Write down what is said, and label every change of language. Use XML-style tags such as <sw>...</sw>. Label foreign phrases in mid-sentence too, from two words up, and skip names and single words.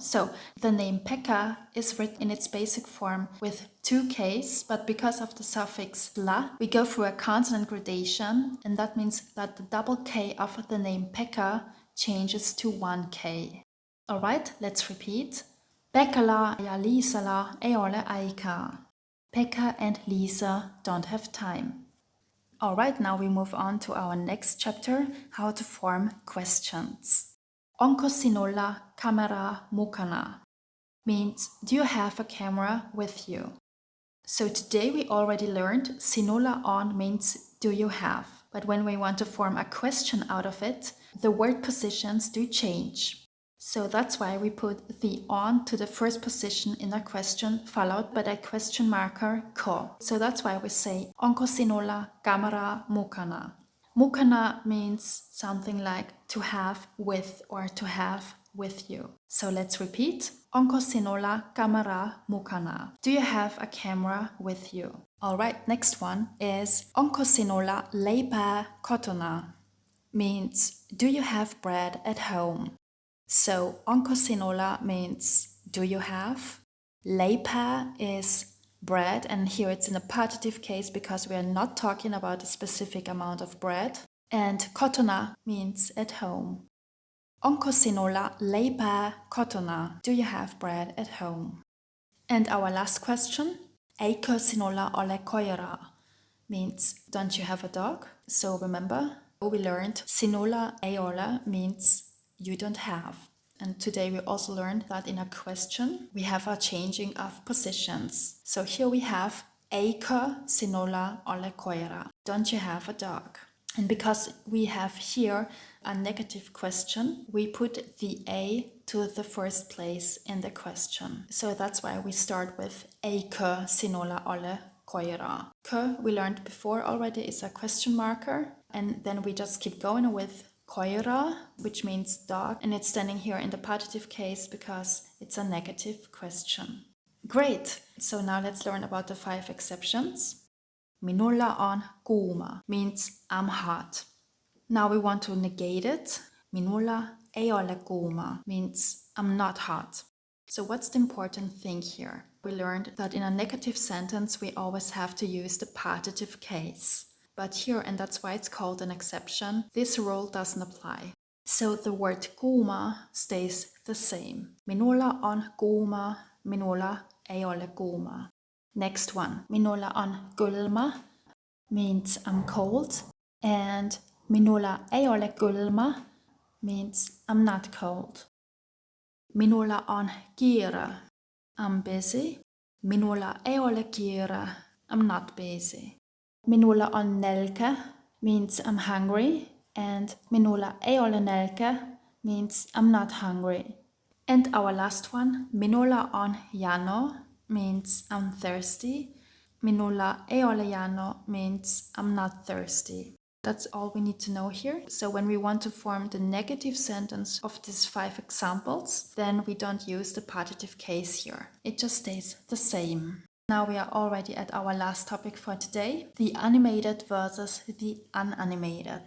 <en>So the name Pekka is written in its basic form with 2 Ks, but because of the suffix la, we go through a consonant gradation, and that means that the double K of the name Pekka changes to 1 K. Alright, let's repeat.</en> <fi>Pekalla ja Liisalla ei ole aikaa.</fi> <en>Pekka and Lisa don't have time. Alright, now we move on to our next chapter, how to form questions.</en> <fi>Onko sinulla kamera mukana?</fi> <en>Means, do you have a camera with you? So today we already learned</en> <fi>sinulla on</fi> <en>means do you have, but when we want to form a question out of it, the word positions do change. So that's why we put the on to the first position in a question followed by the question marker ko. So that's why we say</en> <fi>onko sinulla kamera mukana.</fi> <en>Mukana means something like to have with or to have with you. So let's repeat.</en> <fi>Onko sinulla kamera mukana?</fi> <en>Do you have a camera with you? Alright, next one is</en> <fi>onko sinulla leipää kotona?</fi> <en>Means do you have bread at home? So</en> <fi>onko sinulla</fi> <en>means do you have? Leipää is bread, and here it's in a partitive case because we are not talking about a specific amount of bread. And kotona means at home.</en> <fi>Onko sinulla leipää kotona?</fi> <en>Do you have bread at home? And our last question,</en> <fi>eikö sinulla ole koiraa?</fi> <en>Means don't you have a dog? So remember, we learned</en> <fi>sinulla ei ole</fi> <en>means you don't have. And today we also learned that in a question we have a changing of positions. So here we have</en> <fi>eikö sinulla ole koira?</fi> <en>Don't you have a dog? And because we have here a negative question, we put the a to the first place in the question. So that's why we start with</en> <fi>eikö sinulla ole koira?</fi> <en>Kö, we learned before already, is a question marker. And then we just keep going with koira, which means dog, and it's standing here in the partitive case because it's a negative question. Great! So now let's learn about the 5 exceptions.</en> <fi>Minulla on kuuma</fi> <en>means I'm hot. Now we want to negate it.</en> <fi>Minulla ei ole kuuma</fi> <en>means I'm not hot. So what's the important thing here? We learned that in a negative sentence we always have to use the partitive case. But here, and that's why it's called an exception, this rule doesn't apply. So the word kuuma stays the same.</en> <fi>Minulla on kuuma, minulla ei ole kuuma.</fi> <en>Next one,</en> <fi>minulla on kylmä</fi> <en>means I'm cold, and</en> <fi>minulla ei ole kylmä</fi> <en>means I'm not cold.</en> <fi>Minulla on kiire,</fi> <en>I'm busy.</en> <fi>Minulla ei ole kiire,</fi> <en>I'm not busy.</en> <fi>Minulla on nälkä</fi> <en>means I'm hungry, and</en> <fi>minulla ei ole nälkä</fi> <en>means I'm not hungry. And our last one,</en> <fi>minulla on jano</fi> <en>means I'm thirsty.</en> <fi>Minulla ei ole jano</fi> <en>means I'm not thirsty. That's all we need to know here. So when we want to form the negative sentence of these 5 examples, then we don't use the partitive case here. It just stays the same. Now we are already at our last topic for today, the animated versus the unanimated.</en>